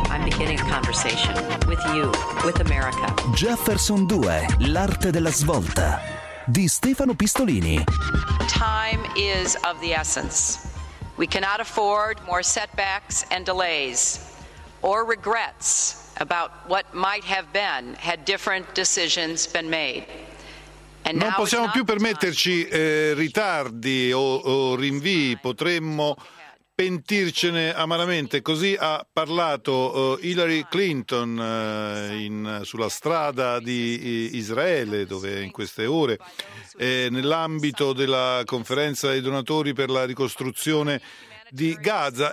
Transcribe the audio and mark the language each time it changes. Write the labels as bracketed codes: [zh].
[en] I'm beginning a conversation with you, with America. [it] Jefferson 2, l'arte della svolta, di Stefano Pistolini. [en] Time is of the essence. We cannot afford more setbacks and delays or regrets about what might have been had different decisions been made. [it] Non possiamo più permetterci ritardi o rinvii, potremmo pentircene amaramente. Così ha parlato Hillary Clinton sulla strada di Israele, dove in queste ore, nell'ambito della conferenza dei donatori per la ricostruzione di Gaza.